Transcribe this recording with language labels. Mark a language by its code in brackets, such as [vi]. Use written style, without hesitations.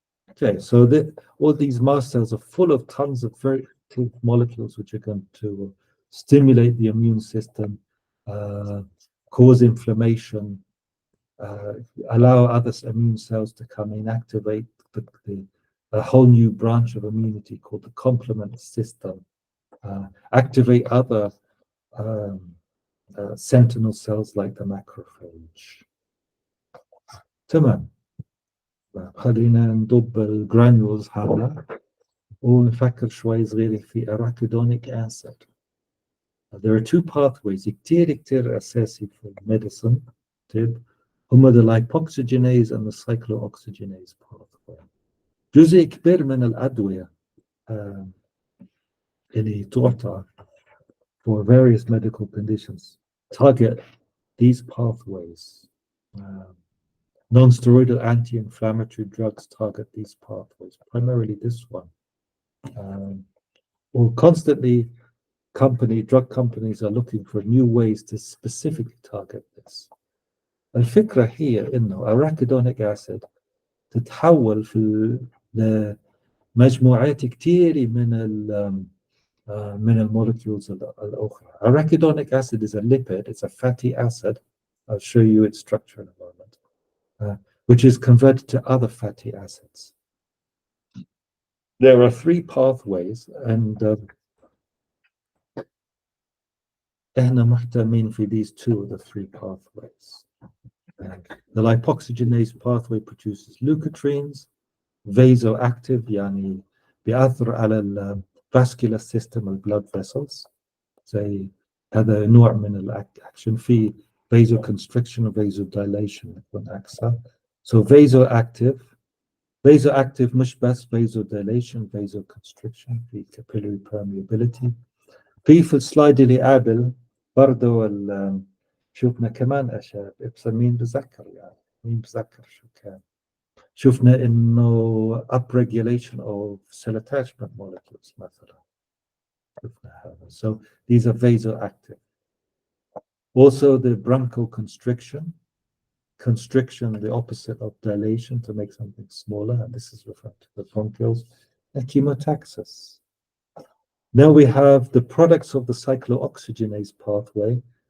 [en] Okay, so all these mast cells are full of tons of very active molecules which are going to stimulate the immune system, cause inflammation, allow other immune cells to come in, activate a whole new branch of immunity called the complement system, activate other sentinel cells like the macrophage. [ar] تمام. خلينا نضب الجرانيولز هذا ونفكر شوي صغير في arachidonic acid. [en] There are two pathways [ar] كتير أساسي في [en] medicine. هما the lipoxygenase and the cyclooxygenase pathway. [ar] جزء كبير من الأدوية اللي تعطى [en] for various medical conditions target these pathways. Non-steroidal anti-inflammatory drugs target these pathways, primarily this one. Or constantly, drug companies are looking for new ways to specifically target this. [ar] الفكرة هي إنه arachidonic acid تتحول في مجموعات كتير من المولكيولز الأخرى. [en] Arachidonic acid is a lipid, it's a fatty acid. I'll show you its structure in a moment. Which is converted to other fatty acids. There are three pathways, and [ar] احنا محتمين في [en] these two of the three pathways. The lipoxygenase pathway produces leukotrienes, vasoactive, [ar] يعني بيأثر على [en] vascular system of blood vessels. [ar] زي هذا نوع من الأكشن في vasoconstriction و vasodilation يكون أكثر. So vasoactive مش بس vasodilation, vasoconstriction في capillary permeability. في السلايد اللي قبل برضو شفنا كمان أشياء، بس مين بذكر يعني، مين بذكر شو كان؟ شفنا إنه [en] upregulation of cell attachment molecules [ar] مثلا. شفنا هذا. [en] So these are vasoactive. Also the bronchoconstriction, constriction, the opposite of dilation to make something smaller, and this is referred to the bronchioles, and chemotaxis. Now we have the products of the cyclooxygenase pathway.